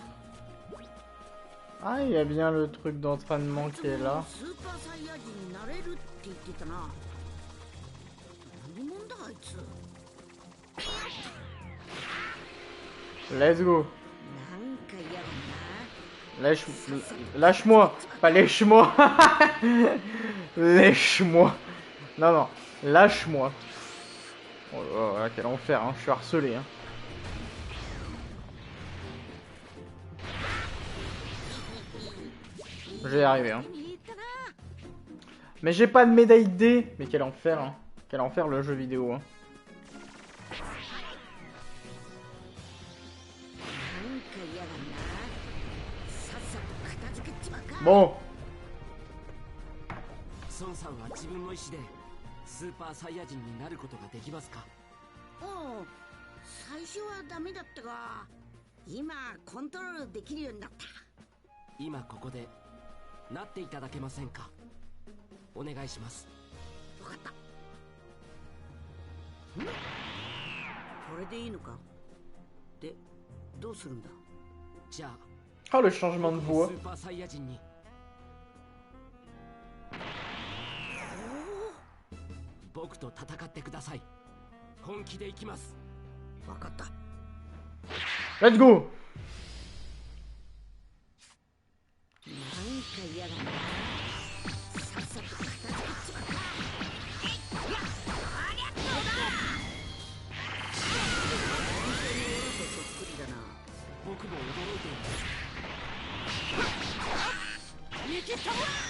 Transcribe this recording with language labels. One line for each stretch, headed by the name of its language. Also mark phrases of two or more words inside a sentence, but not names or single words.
French: Ah, il y a bien le truc d'entraînement qui est là.
English: Let's go.
French: Lâche-moi. Pas lèche-moi. Lèche-moi. Non, non. Lâche-moi. Oh là, quel enfer, hein. Je suis harcelé, hein. Je vais y arriver, hein. Mais j'ai pas de médaille D. Mais quel enfer, hein. Quel enfer le jeu vidéo, hein. Bon.
Japanese: 孫さんは自分の意思でスーパーサイヤ人になることができますか？おう、最初はダメだったが、今コントロールできるようになった。今ここでなっていただけませんか？お願いします。わかった。これでいいのか？で、どうするんだ？じゃあ、
French: Ah, le changement de voix.
Japanese: スーパーサイヤ人に。僕と戦ってください。本気で行きます。わかった。
English: Let's go.
Japanese: なんか嫌だな。さっさと片付けちまった。そっくりだな。僕も驚いています。逃げた。